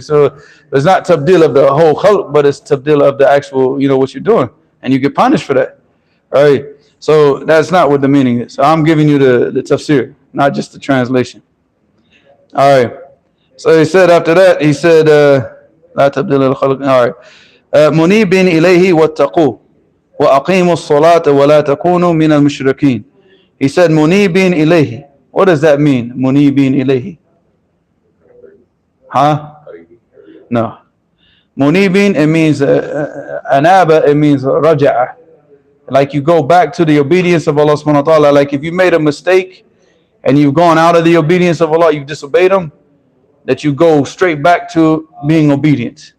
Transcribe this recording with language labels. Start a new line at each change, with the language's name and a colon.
English: So it's not tabdil of the whole khalq, but it's tabdil of the actual, you know, what you're doing. And you get punished for that. All right. So that's not what the meaning is. So I'm giving you the tafsir, not just the translation. All right. So he said after that, he said,
Arabic: لا تبديل للخلق.
English: All right.
Arabic: منيبين إليه واتقوه وأقيموا الصلاة ولا تكونوا من المشركين.
English: He said
Arabic: منيبين إليه.
English: What does that mean?
Arabic: منيبين إليه.
English: Huh? No. Munibin, it means anaba, it means raja'a. Like you go back to the obedience of Allah subhanahu wa ta'ala. Like if you made a mistake and you've gone out of the obedience of Allah, you've disobeyed Him, that you go straight back to being obedient.